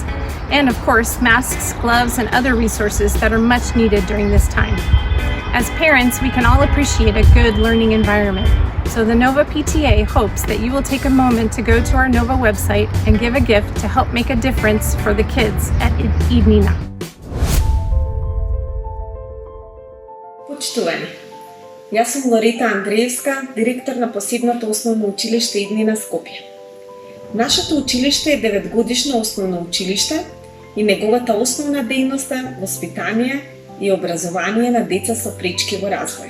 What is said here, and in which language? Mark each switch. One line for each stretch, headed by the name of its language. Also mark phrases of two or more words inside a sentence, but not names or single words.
English: And of course, masks, gloves, and other resources that are much needed during this time. As parents, we can all appreciate a good learning environment. So the Nova PTA hopes that you will take a moment to go to our Nova website and give a gift to help make a difference for the kids at Idina.
Macedonian: Почитувани, јас сум Лорита Андреевска, директор на посебното основно училиште Иднина Скопје. Нашето училиште е 9-годишно основно училиште и неговата основна дејност е воспитание и образование на деца со пречки во развој.